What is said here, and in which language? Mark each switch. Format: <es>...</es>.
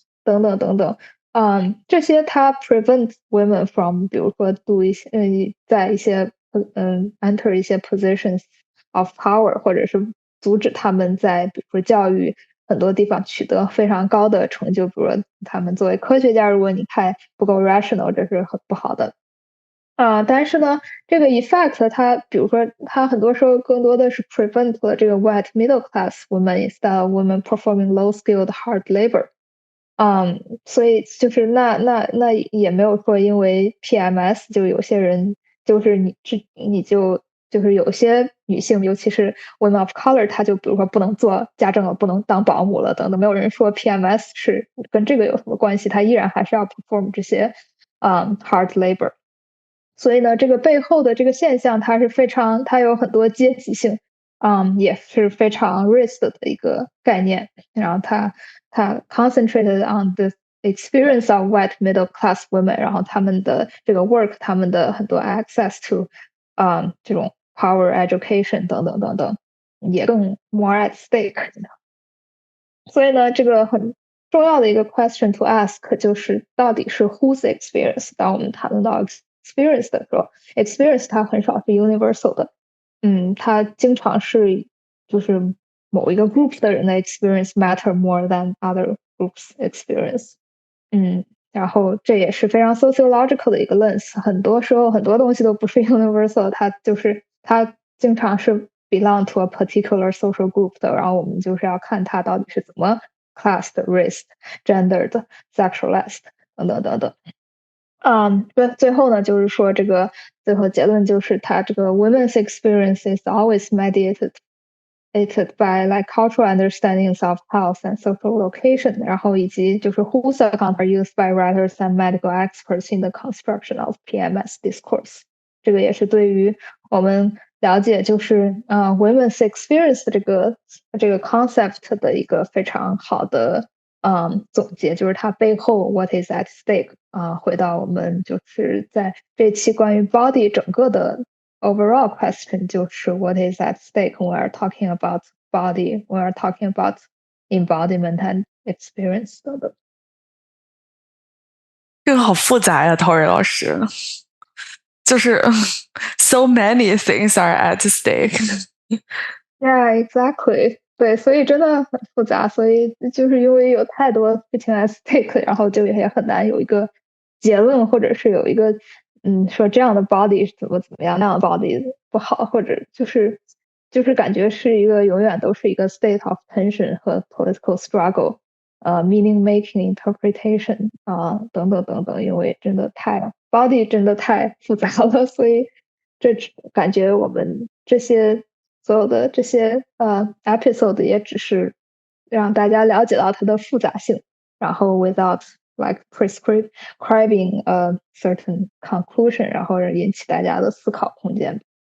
<zh>等等等等，这些它</zh> <en>prevent women from，</en> <zh>比如说在一些</zh> <en>enter</en> <zh>一些</zh> <en>positions of power，</en> <zh>或者是阻止他们在比如说教育很多地方取得非常高的成就，比如说他们作为科学家，如果你太不够 rational， 这是很不好的。但是呢，这个 effect 它比如说它很多时候更多的是 prevent 了这个</zh> <en>white middle class women instead of women performing low skilled hard labor。</en> <zh>所以就是那也没有说因为 PMS 就有些人就是就是有些女性，尤其是</zh> <en>women of color，</en> <zh>她就比如说不能做家政了，不能当保姆了等等，没有人说 PMS 是跟这个有什么关系，她依然还是要 perform 这些</zh> <en>hard labor。</en> <zh>所以呢，这个背后的这个现象，它有很多阶级性，也是非常 race 的一个概念。然后它</zh> <en>concentrated on the experience of white middle class women，</en> <zh>然后他们的这个</zh> <en>work，</en> <zh>他们的很多</zh> <en>access to</en> <zh>这种</zh> <en>power, education</en> <zh>等等等等，也更</zh> <en>more at stake。</en> <zh>所以呢，这个很重要的一个</zh> <en>question to ask</en> <zh>就是到底是</zh> <en>whose experience。</en> <zh>当我们谈论到 experience 的时候 ，experience 它很少是 universal 的，它经常是就是某一个 group 的人的</zh> <en>experience matter more than other groups experience。</en> <zh>然后这也是非常 sociological 的一个 lens。很多时候很多东西都不是 universal， 它经常是</zh> <en>belong to a particular social group</en> <zh>的，然后我们就是要看它到底是怎么</zh> <en>classed, raced, gendered, sexualized</en> <zh>等等等等。最后呢，就是说这个最后结论就是它这个</zh> <en>women's experience is always mediated by like cultural understandings of health and social location，</en> <zh>然后以及就是</zh> <en>whose account are used by writers and medical experts in the construction of PMS discourse。</en> <zh>这个也是对于我们了解就是</zh> <en>women's experience</en> <zh>这个 concept 的一个非常好的总结，就是它背后</zh> <en>what is at stake。</en> <zh>回到我们就是在这期关于</zh> <en>body</en> <zh>整个的</zh> <en>overall question</en> <zh>就是</zh> <en>what is at stake when we are talking about body, when we are talking about embodiment and experience</en> <zh>等等。这个好复杂呀，Tori 老师，就是</zh> <en>so many things are at stake。 Yeah, exactly。</en> <zh>对，所以真的很复杂，所以就是因为有太多事情</zh> <en>at stake，</en> <zh>然后就也很难有一个结论，或者是有一个说这样的 body 怎么样，那样的 body 不好，或者就是感觉是一个永远都是一个</zh> <en>state of tension</en> <zh>和</zh> <en>political struggle， meaning making interpretation</en> <zh>等等等等，因为真的body 真的太复杂了，所以这感觉我们这些所有的这些episode 也只是让大家了解到它的复杂性，然后</zh> <en>without like prescribing a certain conclusion，</en> <zh>然后引起大家的思考空间。</zh>